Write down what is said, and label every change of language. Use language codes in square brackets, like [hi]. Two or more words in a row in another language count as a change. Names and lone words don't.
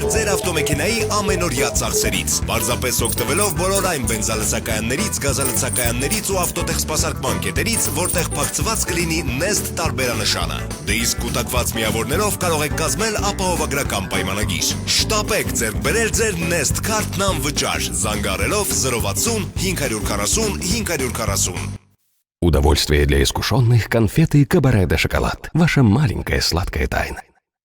[hy] ձեր ավտոմեքենայի ամենօրյա ծախսերից, պարզապես օգտվելով բոլոր այն բենզալցակայաններից, գազալցակայաններից ու ավտոտեխ սպասարկման կետերից, որտեղ փակցված կլինի Nest տարբերանշանը։ Դե իսկ կուտակված միավորներով կարող եք կազմել ապահովագրական պայմանագիր։ Շտապեք ձեռք բերել ձեր Nest քարտն անվճար, զանգահարելով 060 540 540։ [ru] Удовольствие для искушенных конфеты Кабаре де Шоколад. Ваша маленькая сладкая тайна.